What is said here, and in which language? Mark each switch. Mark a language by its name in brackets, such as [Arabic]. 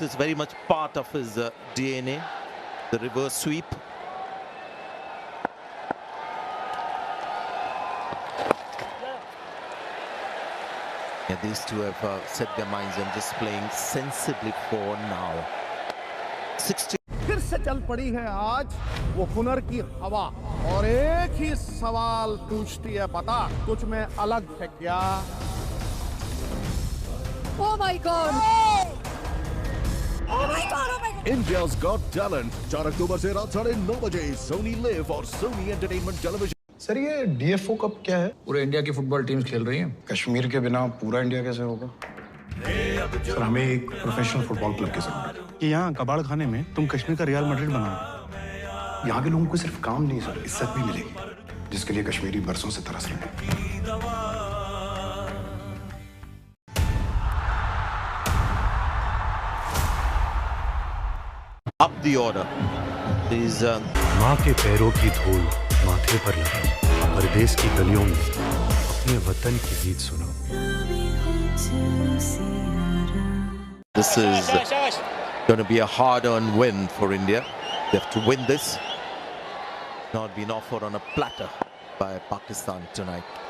[English] It's very much part of his DNA, the reverse sweep. Yeah, these two have set their minds on just playing sensibly for now. 60. [Hindi] फिर से चल पड़ी है आज वो हुनर की हवा और एक ही सवाल पूछती है बता तुझ में अलग है क्या? [English] Oh my God! Oh my God! Oh my God! [Hindi] India's Got Talent 4 अक्टूबर से रात 9:30 बजे सोनी लिव और सोनी एंटरटेनमेंट टेलीविजन। सर ये डीएफओ कप क्या है? पूरे इंडिया की फुटबॉल टीम्स खेल रही हैं। कश्मीर के बिना पूरा इंडिया कैसे होगा? सर हमें एक प्रोफेशनल फुटबॉल क्लब की जरूरत है। कि यहाँ कबाड़ खाने में तुम कश्मीर का रियल मैड्रिड बनाओ। यहाँ के लोगों को सिर्फ काम नहीं सर, इज्जत भी मिलेगी, जिसके लिए कश्मीरी बरसों से तरस रहे हैं। [English] Up the order. These [Hindi] माँ के पैरों की धूल माथे पर लगा, परदेश की गलियों में अपने वतन की गीत सुनो। [English] This is going to be a hard-earned win for India. They have to win this. Not been offered on a platter by Pakistan tonight.